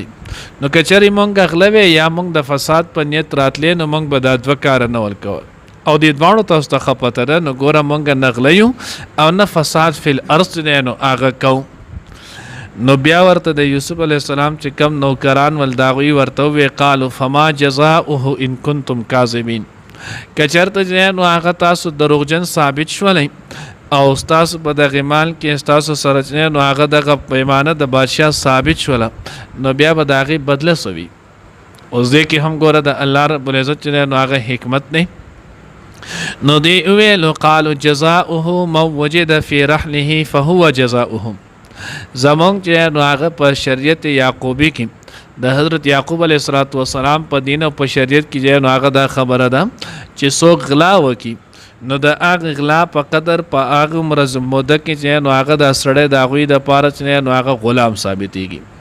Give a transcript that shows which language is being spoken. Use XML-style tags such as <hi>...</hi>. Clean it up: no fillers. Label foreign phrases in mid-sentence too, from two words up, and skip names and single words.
<ps>نو که چېرې مونږ غله وې یا مونږ د فساد په نیت راتلې نو مونږ به دا دوه کاره نه ورکول او دې دواړو تاسو ته ښه پته ده. نو ګوره مونږ نه غله یو او نه</ps> <ar>فساد فی الارض</ar> <ps>دی نو هغه کوو. نو بیا ورته د یوسف علیه السلام چې کم نوکران ول د هغوی ورته وویې</ps> <ar>قالو فما جزاؤه ان کنتم کاذبین</ar> <ps>که چېرته چې نو هغه تاسو دروغجن ثابت شولی او ستاسو په دغې مال کې ستاسو سره چې نو هغه دغه پیمانه د بادشاه ثابت شوله نو بیا به د هغې بدله څه وي. اوس دې کې هم ګوره د الله رب العزت چې نو هغه حکمت دی. نو دوی وویلو</ps> <ar>قالو جزاؤه من وجد فی رحله فهو جزاؤه</ar> <ps>زمونږ چې نو هغه په شریعت یعقوبي کې د حضرت یعقوب علیه السلام په دین او په شریعت کې چې نو هغه دا خبره ده چې څوک غلا وکړي نو د هغه غلا په قدر په هغه موده کې چې نو هغه د سړی د هغوی دپاره چې نو هغه غلام ثابتېږي.</ps>